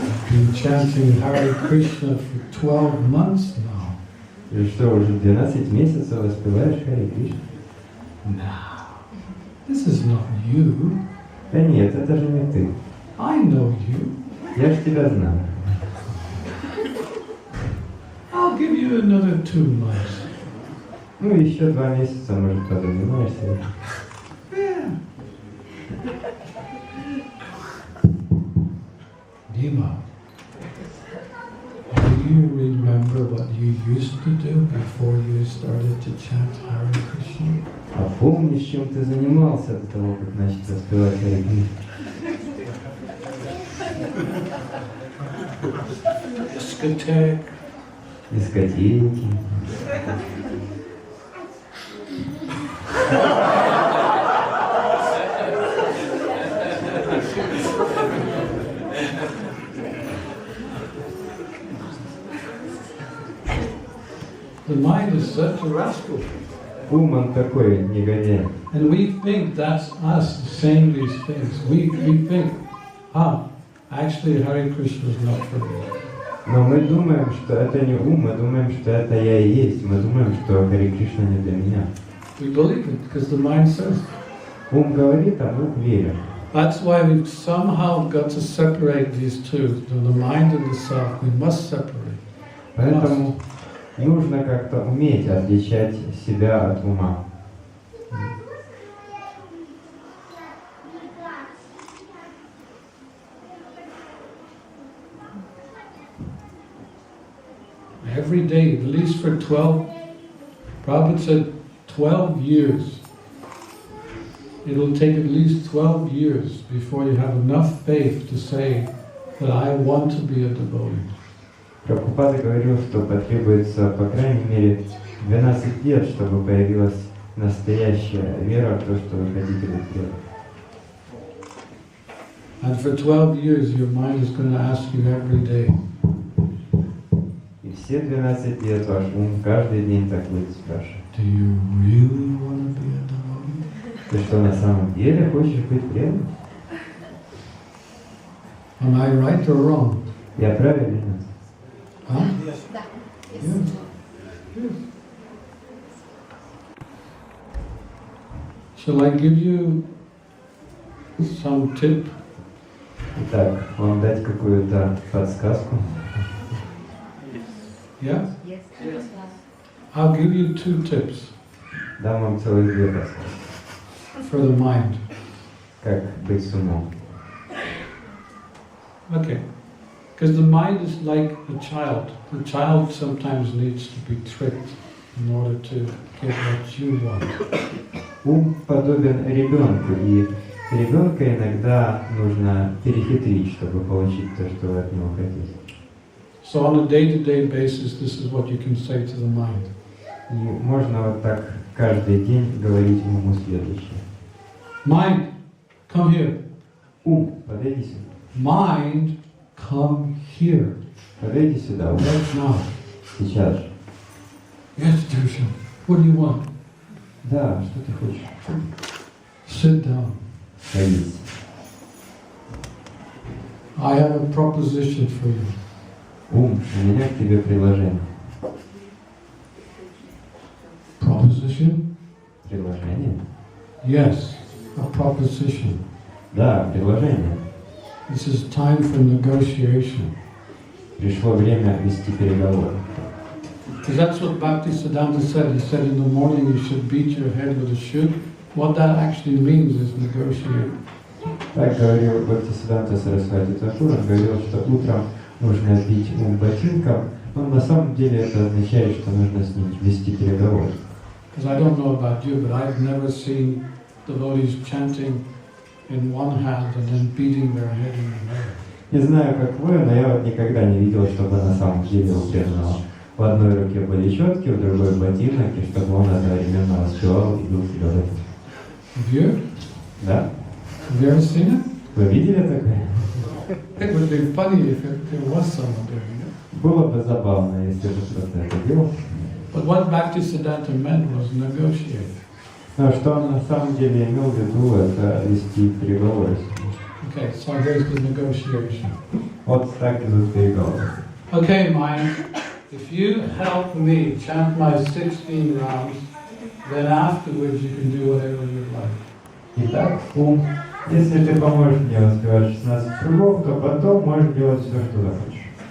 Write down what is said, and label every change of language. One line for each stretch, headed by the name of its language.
English: Been chanting Hare Krishna for 12 months now.
Russian: И что, уже 12 месяцев воспеваешь Харе Кришну?
English: No, this is not you.
Russian: Да нет, это же не ты.
English: I know you.
Russian: Я ж тебя знаю.
English: I'll give you another 2 months.
Russian: Ну, еще 2 месяца, может, позанимаешься.
English: Yeah. Dima, do you remember what you used to do before you started to chant Hare Krishna?
Russian: А помнишь, чем ты занимался до того, как начал воспевать Харе Кришну?
English: Discotheque.
Russian: Дискотеки.
English: The mind is such a rascal.
Russian: Ум, он такой негодяй.
English: And we think that's us saying these things. We think, actually Hare Krishna is not for me.
Russian: Но мы думаем, что это не ум, мы думаем, что это я и есть. Мы думаем, что Харе Кришна не для меня.
English: We believe it because the mind says.
Russian: Ум говорит, а мы верим.
English: That's why we've somehow got to separate these two, the mind and the self. We must separate.
Russian: Поэтому нужно как-то уметь отличать себя от ума.
English: Every day, at least for 12, Prabhupada said 12 years. It'll take at least 12 years before you have enough faith to say that I want to be a devotee.
Russian: Прабхупада говорил, что потребуется, по крайней мере, 12 лет, чтобы появилась настоящая вера в то, что вы хотите быть преданным.
English: And for 12 years, your mind is going to ask you every day,
Russian: все 12 лет ваш ум каждый день так будет спрашивать.
English: Do you really want to be a devotee?
Russian: Ты что, на самом деле хочешь быть преданным?
English: Am I right or wrong?
Russian: Я правильно? Huh?
English: Yes. Yes. Yes. Shall I give you some tip?
Russian: Итак, вам дать какую-то подсказку?
English: Yeah? Yes. I'll give you 2 tips
Russian: Дам вам целых 2 подсказки.
English: for the mind.
Russian: Как быть с умом.
English: Okay. Because the mind is like a child. The child sometimes needs to be tricked in order to get what you want.
Russian: Ум подобен ребенку, и ребенка иногда нужно перехитрить, чтобы получить то, что вы от него хотите.
English: So on a day-to-day basis, this is what you can say to the mind.
Russian: И можно вот так каждый день говорить уму следующее.
English: Mind, come here.
Russian: Ум, подойди сюда.
English: Mind, come here.
Russian: Подойди сюда, ум.
English: Right now.
Russian: Сейчас же.
English: Yes, Dusha. What do you want?
Russian: Да, что ты хочешь?
English: Sit down.
Russian: Садись.
English: I have a proposition for you.
Russian: Ум, у меня к тебе предложение.
English: Proposition?
Russian: Предложение?
English: Yes, a proposition.
Russian: Да, предложение.
English: This is time for negotiation.
Russian: Пришло время вести переговоры.
English: Because that's what Bhaktisiddhanta said. He said in the morning you should beat your head with a shoe. What that actually means is negotiate.
Russian: Так говорил Бхактисиддханта Сарасвати Такур. Он говорил, что утром нужно бить ум ботинком, но на самом деле это означает, что нужно с ним вести переговоры.
English: Because I don't know about you, but I've never seen devotees chanting in one hand and then beating their head in another.
Russian: Не знаю, как вы, но я вот никогда не видел, чтобы на самом деле у преданного в одной руке были четки, в другой ботинок, и чтобы он одновременно воспевал и бил себя в этом.
English: Have you?
Russian: Да?
English: Have you ever seen it?
Russian: Вы видели такое?
English: It would be funny if there was someone doing it.
Russian: Было бы забавно, если бы кто-то это делал.
English: But what Bhaktisiddhanta meant was negotiate.
Russian: Но что он на самом деле имел в виду, это вести переговоры.
English: Okay, so here's the negotiation.
Russian: Вот так идут переговоры.
English: Okay, mind, if you help me chant my 16 rounds, then afterwards you can do whatever you like.
Russian: Итак, ум, если ты поможешь мне воспевать 16 кругов, то потом можешь делать все, что захочешь.